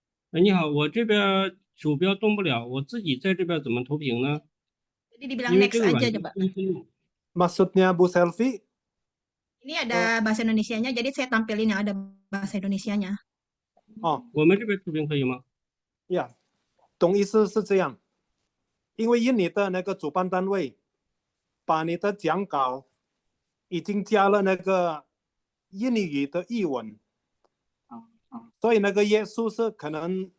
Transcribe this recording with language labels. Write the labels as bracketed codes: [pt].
[zh] 你好，我这边鼠标动不了，我自己在这边怎么投屏呢？ [id] Jadi dibilang next aja coba. Maksudnya Bu Selvi? Ini ada bahasa Indonesianya, jadi saya tampilin yang ada bahasa Indonesianya. [zh] 我们这边投屏可以吗？呀，董医师是这样，因为印尼的那个主办单位把你的讲稿已经加了那个印尼语的译文。所以那个页数是可能